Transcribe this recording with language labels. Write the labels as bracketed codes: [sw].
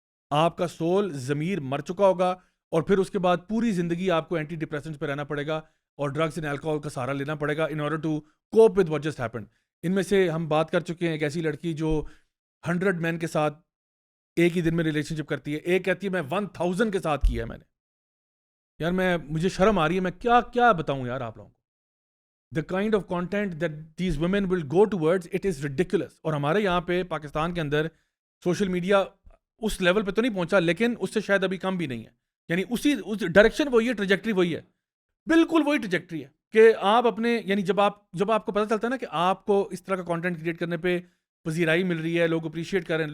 [ur] آپ کا سول ضمیر مر چکا ہوگا اور پھر اس کے بعد پوری زندگی آپ کو اینٹی ڈپریسنٹس پہ رہنا پڑے گا اور ڈرگس اینڈ الکوہول کا سہارا لینا پڑے گا [en] In order to cope with what just happened. [ur] ان میں سے ہم بات کر چکے ہیں ایک ایسی لڑکی جو 100 مین کے ساتھ ایک ہی دن میں ریلیشن شپ کرتی ہے, ایک کہتی ہے میں 1000 کے ساتھ کیا ہے میں نے. یار مجھے شرم آ رہی ہے, میں کیا بتاؤں یار آپ لوگوں کو. [en] the kind of content that these women will go towards, it is ridiculous. [ur] اور ہمارے یہاں پہ پاکستان کے اندر سوشل میڈیا اس لیول پہ تو نہیں پہنچا, لیکن اس سے شاید ابھی کم بھی نہیں ہے. یعنی اس ڈائریکشن وہی ہے, ٹریجیکٹری وہی ہے, بالکل وہی ٹریجیکٹری ہے کہ آپ اپنے یعنی جب آپ کو پتہ چلتا ہے نا کہ آپ کو اس طرح کا کانٹینٹ کریٹ کرنے پہ پذیرائی مل رہی ہے, لوگ اپریشیٹ کر رہے ہیں.